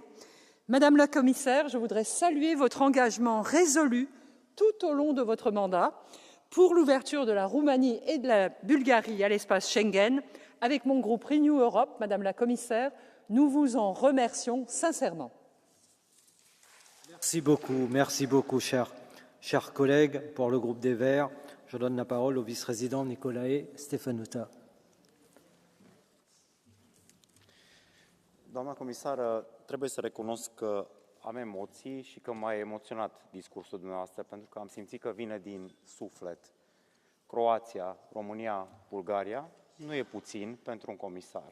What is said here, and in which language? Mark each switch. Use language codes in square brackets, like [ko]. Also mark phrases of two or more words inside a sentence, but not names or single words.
[fr] Madame la Commissaire, je voudrais saluer votre engagement résolu tout au long de votre mandat pour l'ouverture de la Roumanie et de la Bulgarie à l'espace Schengen. Avec mon groupe Renew Europe, Madame la Commissaire, nous vous en remercions sincèrement. Merci beaucoup, chers collègues. Pour le groupe des Verts, je donne la parole au vice-président Nicolae Stefanuta. [ro] Doamna comisară, trebuie să recunosc că am emoții și că m-a emoționat discursul dumneavoastră, pentru că am simțit că vine din suflet. Croația, România, Bulgaria nu e puțin pentru un comisar.